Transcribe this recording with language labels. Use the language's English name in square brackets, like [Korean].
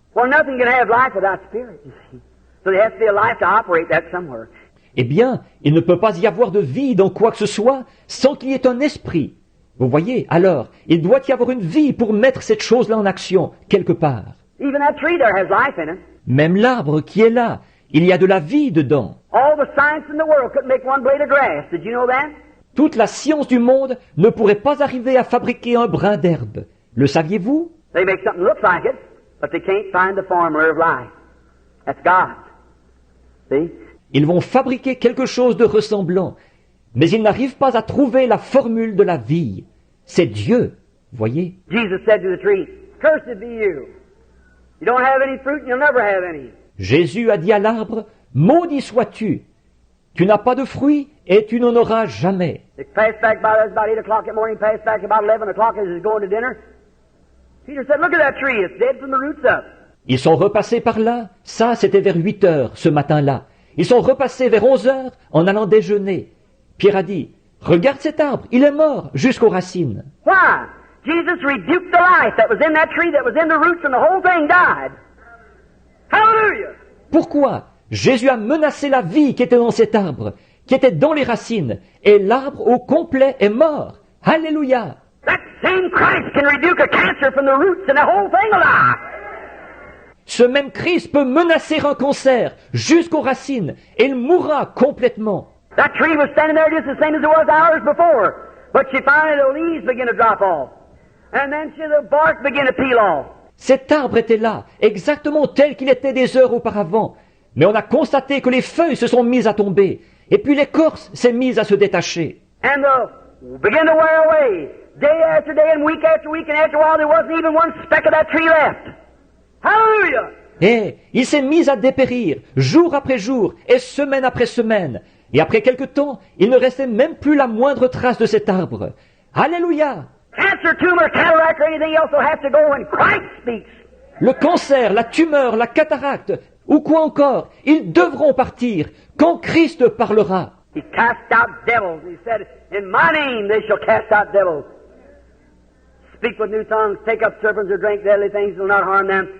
[English] Well, nothing can have life without spirit, you see. So there has to be a life to operate that somewhere. [French] Eh bien, il ne peut pas y avoir de vie dans quoi que ce soit sans qu'il y ait un esprit. Vous voyez, alors, il doit y avoir une vie pour mettre cette chose-là en action, quelque part. [English] Even that tree there has life in it. [French] Même l'arbre qui est là, il y a de la vie dedans. [English] All the science in the world couldn't make one blade of grass. Did you know that? [French] Toute la science du monde ne pourrait pas arriver à fabriquer un brin d'herbe. Le saviez-vous? [English] They make something look like it, but they can't find the formula of life. That's God. See? [French] Ils vont fabriquer quelque chose de ressemblant, mais ils n'arrivent pas à trouver la formule de la vie. C'est Dieu, voyez. [English] Jesus said to the tree, "Cursed be you. You don't have any fruit and you'll never have any." [French] Jésus a dit à l'arbre, maudit sois-tu. Tu n'as pas de fruits et tu n'en auras jamais. [English] They passed back by about 8 o'clock in the morning, passed back about 11 o'clock as he was going to dinner. Peter said, "Look at that tree. It's dead from the roots up." [French] Ils sont repassés par là. Ça, c'était vers 8 heures ce matin-là. Ils sont repassés vers 11 heures en allant déjeuner. Pierre a dit, regarde cet arbre, il est mort jusqu'aux racines. [English] Why? Jesus rebuked the life that was in that tree, that was in the roots, and the whole thing died. Hallelujah! [French] Pourquoi? Jésus a menacé la vie qui était dans cet arbre, qui était dans les racines, et l'arbre au complet est mort. Alléluia! [English] That same Christ can rebuke a cancer from the roots and the whole thing alive. [French] Ce même Christ peut menacer un cancer jusqu'aux racines, et il mourra complètement. [English] That tree was standing there just the same as it was hours before, but she finally the leaves began to drop off, and then the bark began to peel off. [French] Cet arbre était là, exactement tel qu'il était des heures auparavant, mais on a constaté que les feuilles se sont mises à tomber, et puis l'écorce s'est mise à se détacher. [English] And began to wear away, day after day and week, and after a while there wasn't even one speck of that tree left. Hallelujah! [French] Et il s'est mis à dépérir, jour après jour, et semaine après semaine. Et après quelque temps, il ne restait même plus la moindre trace de cet arbre. Alléluia! [English] Cancer, tumor, cataract, or anything else will have to go when Christ speaks. [French] Le cancer, la tumeur, la cataracte, ou quoi encore, ils devront partir quand Christ parlera. [English] He cast out devils. He said, "In my name they shall cast out devils. Speak with new tongues, take up serpents or drink deadly things, will not harm them.